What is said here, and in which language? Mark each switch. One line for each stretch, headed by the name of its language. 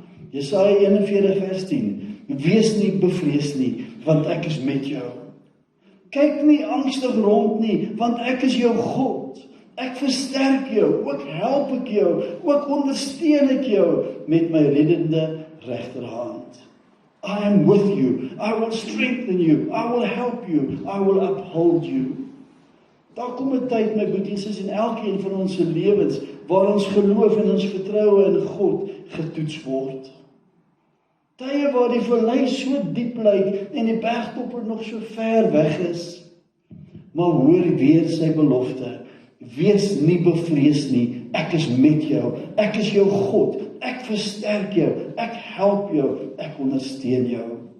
Afrikaans: Jesaja 41 vers 10. Wees nie bevrees nie, want ek is met jou. Kyk nie angstig rond nie, want ek is jou God. Ek versterk jou, ook help ek jou, ook ondersteun ek jou met my reddende regterhand.
English: I am with you, I will strengthen you, I will help you, I will uphold you.
Afrikaans: Daar kom 'n tyd, my boeties, in elkeen van ons lewens, waar ons geloof en ons vertroue in God getoets word. Tye waar die vallei so diep lyk en die bergtopper nog so ver weg is. Maar hoor weer sy belofte. Wees nie bevrees nie, ek is met jou, ek is jou God, ek versterk jou, ek help jou, ek ondersteun jou.